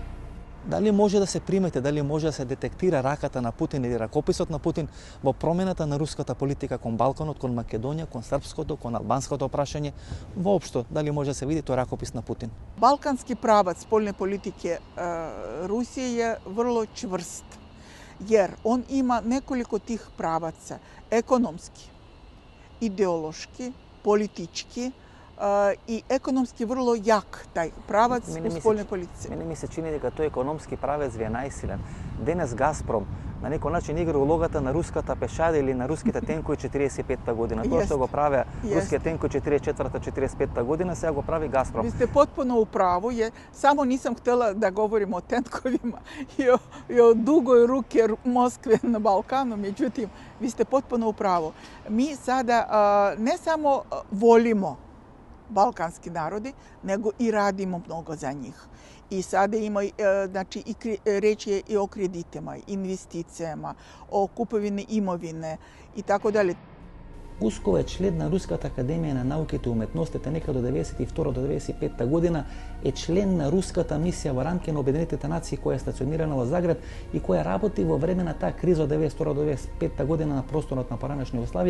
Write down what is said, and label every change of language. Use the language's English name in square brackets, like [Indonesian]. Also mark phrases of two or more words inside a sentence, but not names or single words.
[Macedonian] Дали може да се примете, дали може да се детектира раката на Путин или ракописот на Путин во промената на руската политика кон Балканот, кон Македонија, кон српското, кон албанското прашање, воопшто дали може да се види тој ракопис на Путин? [Serbian] Балкански праваc спольне политике Русија е врло чврст, јер он има неколико тих праваca, економски, идеолошки, политички, i ekonomski vrlo jak taj pravac u spoljnoj politici. Meni mi se čini [Macedonian] дека тој економски правец ви е најсилен. Денес Газпром на некој начин игра улогата на руската пешада или на руските тенкови 45-та година. Тоа што го правеа руските тенкови 44-та, 45-та година, сега го прави Газпром. [Serbian] Vi ste potpuno u pravu. Samo nisam htjela da govorimo o tenkovima i o dugoj ruke Moskve na Balkanu. Međutim, vi ste potpuno u pravu. Mi sada ne samo volimo balkanski narodi, nego i radimo mnogo za njih. I sada ima, znači, reč je i o kreditima, investicijama, o kupovini imovine i tako dalje. [Macedonian] Гускова е член на Руската академија на науките и уметностите некаде до 92 до 95 година, е член на руската мисија во рамки на Обединетите нации која е стационирана во Загреб и која работи во време на таа криза од 92 до 95 година на просторот на поранешна Југославија.